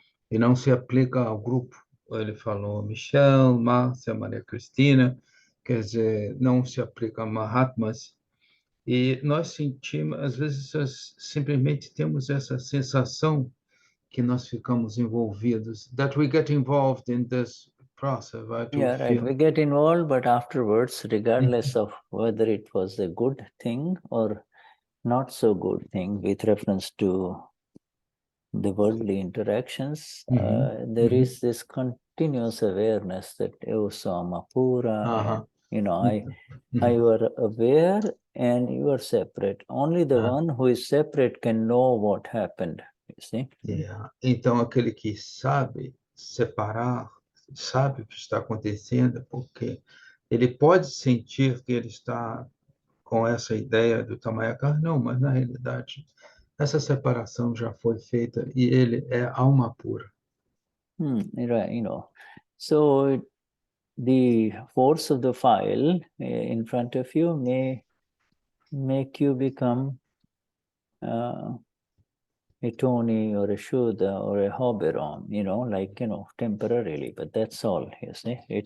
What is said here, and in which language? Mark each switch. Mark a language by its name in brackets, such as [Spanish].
[Portuguese] E não se aplica ao grupo. Ele falou Michel, Márcia, Maria Cristina, quer dizer, não se aplica a Mahatmas. E nós sentimos, às vezes, simplesmente temos essa sensação que nós ficamos envolvidos, [English] that we get involved in this process, right? Yeah, right. We get involved, but afterwards, regardless of whether it was a good thing or not so good thing with reference to the worldly interactions, there is this continuous awareness that Samapura, you are aware and you are separate. Only the one who is separate can know what happened, you see? Yeah. [Portuguese] Então, aquele que sabe separar, sabe o que está acontecendo, porque ele pode sentir que ele está com essa ideia do Tamayaka, não, mas na realidade essa separação já foi feita e ele é alma pura. [English] Right, so the force of the file in front of you may make you become a Tony or a Shuddha or a Hoberon, temporarily, but that's all, you see.